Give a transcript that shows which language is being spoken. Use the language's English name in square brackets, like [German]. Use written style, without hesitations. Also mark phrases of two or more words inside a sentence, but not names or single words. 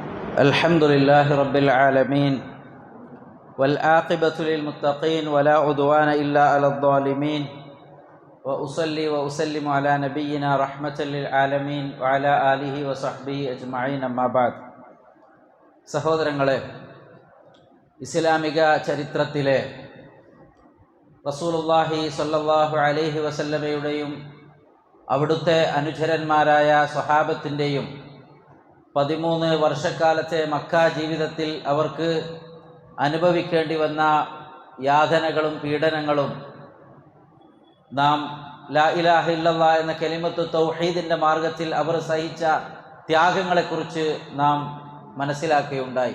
[Arabic] الحمد لله رب العالمين والعاقبة للمتقين ولا عدوان إلا على الظالمين وأصلي وأسلم على نبينا رحمة للعالمين وعلى آله وصحبه أجمعين أما بعد. [Malayalam] സഹോദരങ്ങളെ, ഇസ്ലാമിക ചരിത്രത്തിലെ [Arabic] رسول الله صلى الله عليه وسلم [Malayalam] അവിടുത്തെ അനുചരന്മാരായ സ്വഹാബത്തിൻ്റെയും 13 വർഷക്കാലത്തെ മക്ക ജീവിതത്തിൽ അവർക്ക് അനുഭവിക്കേണ്ടി വന്ന യാതനകളും പീഡനങ്ങളും നാം [Arabic] لا إله إلا الله [Malayalam] എന്ന കലിമത്ത് തൗഹീദിൻ്റെ മാർഗത്തിൽ അവർ സഹിച്ച ത്യാഗങ്ങളെക്കുറിച്ച് നാം മനസ്സിലാക്കുകയുണ്ടായി.